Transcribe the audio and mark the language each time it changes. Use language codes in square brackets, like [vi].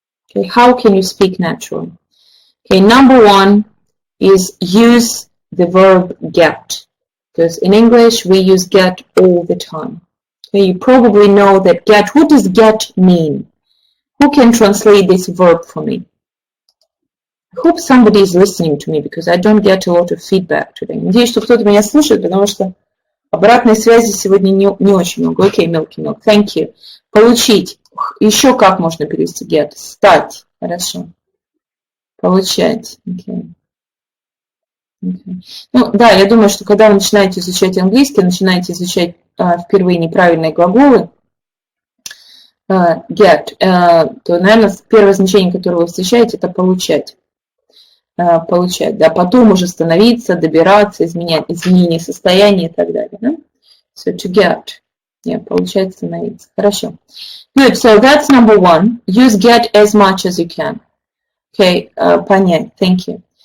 [en] Okay, how can you speak naturally? Okay, number 1 is use the verb get, because in English we use get all the time. Okay, you probably know that get. What does get mean? Who can translate this verb for me? I hope somebody is listening to me, because I don't get a lot of feedback today. [ru] Надеюсь, что кто-то меня слушает, потому что обратной связи сегодня не очень много. [en] Окей, milky milk, thank you. [ru] Получить. Еще как можно перевести get? Стать. Хорошо. Получать. Okay. Okay. Ну, да, я думаю, что когда вы начинаете изучать английский, начинаете изучать впервые неправильные глаголы, get, то, наверное, первое значение, которое вы встречаете, это получать. Получать, да, потом уже становиться, добираться, изменение состояния и так далее, да? [en] So to get, yeah, [ru] получать, становиться. Хорошо. [en] Good, so that's number 1. Use get as much as you can. Okay, [ru] понять, [en] thank you.